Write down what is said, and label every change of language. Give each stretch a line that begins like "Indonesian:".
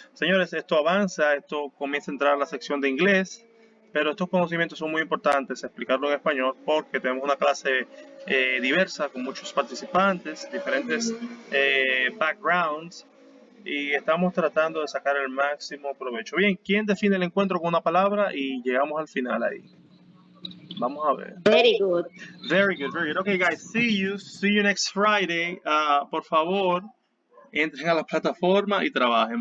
Spanish: Señores, esto avanza, esto comienza a entrar a la sección de inglés, pero estos conocimientos son muy importantes, explicarlo en español, porque tenemos una clase diversa con muchos participantes, diferentes backgrounds, y estamos tratando de sacar el máximo provecho. Bien, ¿quién define el encuentro con una palabra? Y llegamos al final ahí. Vamos a ver.
English: Very good. Very good, very good. Okay, guys, see you next Friday.
Spanish: Por favor, entren a la plataforma y trabajen.